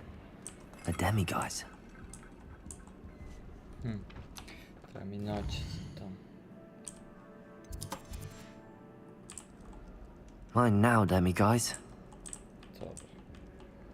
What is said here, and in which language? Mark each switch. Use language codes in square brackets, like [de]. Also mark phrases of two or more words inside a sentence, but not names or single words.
[en] A demiguise. [sr] Treba mi naći to. [en] Fine now, demiguise. [sr] Dobro.